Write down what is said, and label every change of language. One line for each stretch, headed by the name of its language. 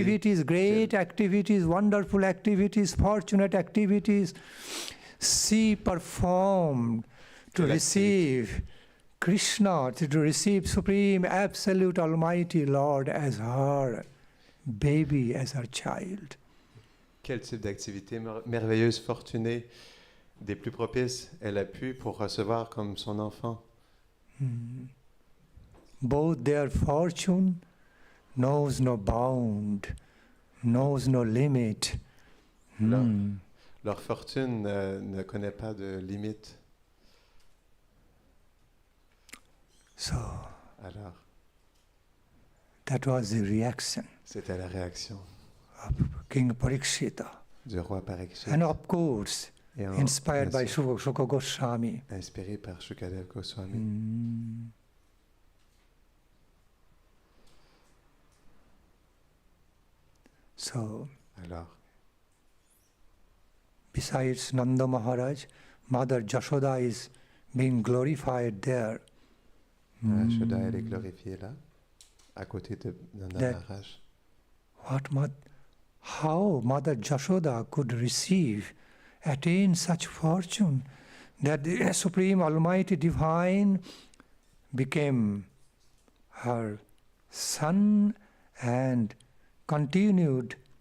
English: activities, great activities, wonderful activities, fortunate activities, she performed to
French: Quelle
English: receive Krishna, to receive Supreme Absolute Almighty Lord as her baby, as her child.
French: Quel type d'activité merveilleuse, fortunée, des plus propices elle a pu pour recevoir comme son enfant?
English: Both their fortune knows no bound, knows no limit.
French: Leur fortune ne connaît pas de limite.
English: So
French: Alors,
English: that was the reaction
French: c'était la réaction
English: of King Parikshita.
French: du roi Parikshit.
English: And of course,
French: Et
English: inspired by
French: bien sûr,
English: Shuka Goswami.
French: inspiré par Shukadev Goswami.
English: So,
French: Alors,
English: besides Nanda Maharaj, Mother Yashoda is being glorified there.
French: Yashoda, elle est glorifiée là, à côté de Nanda Maharaj.
English: How Mother Yashoda could receive, attain such fortune, that the Supreme Almighty Divine became her son and continued